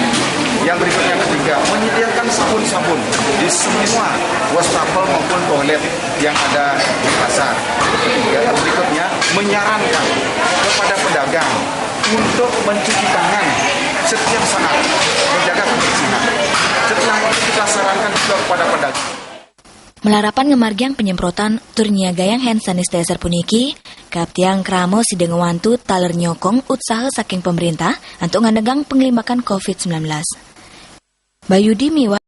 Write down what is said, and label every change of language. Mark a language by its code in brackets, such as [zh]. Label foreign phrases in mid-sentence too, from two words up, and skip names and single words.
[id] Yang berikutnya ketiga, menyediakan sabun-sabun di semua wastafel maupun toilet yang ada di pasar. Ketiga, berikutnya menyarankan kepada pedagang untuk mencuci tangan setiap saat, menjaga kebersihan. Setelah itu kita sarankan juga kepada pedagang. [ban] Melarapan ngemargiang penyemprotan tur nyiagayang [en] hand sanitizer [ban] puniki, kaptiang kramo sideng wantu taler nyokong usaha saking pemerintah untuk nganegang pengelimbakan COVID-19. Bayudi miwa